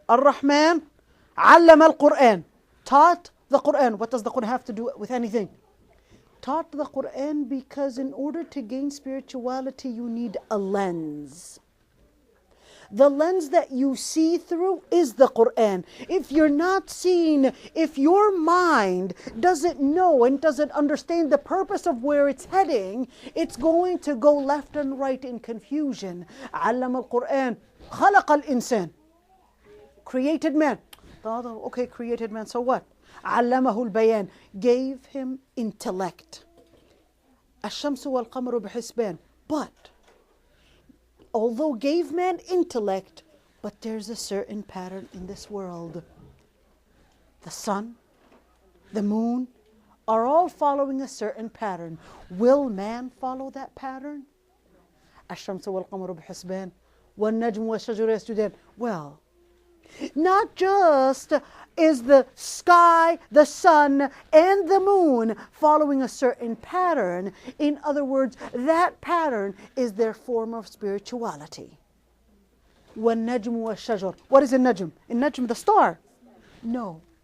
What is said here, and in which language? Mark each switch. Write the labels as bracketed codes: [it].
[ar] Ar-Rahman علم القرآن. [en] Taught the Quran. What does the Quran have to do with anything? Taught the Quran because in order to gain spirituality, you need a lens. The lens that you see through is the Quran. If you're not seeing, if your mind doesn't know and doesn't understand the purpose of where it's heading, it's going to go left and right in confusion. [ar] علم القرآن خلق الإنسان. [en] Created man. Okay, created man, so what? [ar] علمه البيان. [en] Gave him intellect. [ar] الشمس والقمر بحسبان. [en] But although gave man intellect, but there's a certain pattern in this world. The sun, the moon are all following a certain pattern. Will man follow that pattern? [ar] الشمس والقمر بحسبان والنجم والشجر يسجدان. [en] Well, not just is the sky, the sun, and the moon following a certain pattern. In other words, that pattern is their form of spirituality. [ar] وَالنَّجْمُ وَالشَّجَرُ. [en] What is a najm? A najm, the star? No.